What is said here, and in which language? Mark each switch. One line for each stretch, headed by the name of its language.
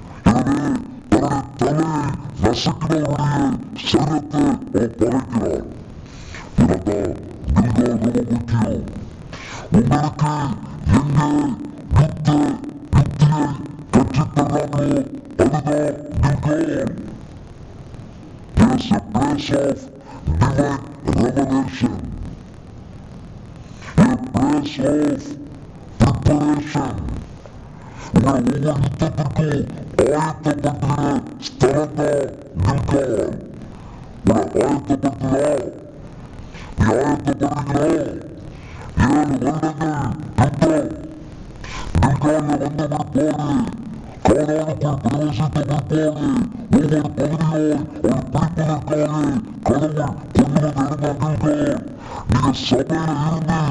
Tamil: எனவே தன்னுடைய தலையை நசுக்கினவருடைய சரீரத்தை அவன் பகைக்கிறான். இதனால் கில்கால் ரொம்ப முக்கியம். உங்களுக்கு எங்கே யுக்தியை கற்றுத்தர்றாங்களோ அதுதான் Gilgal.
English: It is a place of divine revelation, a place of preparation.
Tamil: உங்களை ஒவ்வொரு யுத்தத்திற்கும் ஆயத்தப்படுத்துகிற ஸ்தலம்தான் கில்கால். உங்களை ஆயத்தப்படுத்துகிறா, நீ ஆயத்தப்படுகிறா. 7 வருடங்கள் யுத்தம். கில்கால்ல வந்த பிற்பாடு, கானானுக்குள் பிரவேசித்த பிற்பாடு, ஒவ்வொரு பகுதியோடு ஒரு பிடிப்பதற்காக கடவுள் கொள்ளுவது இருந்தால் கில்கால்.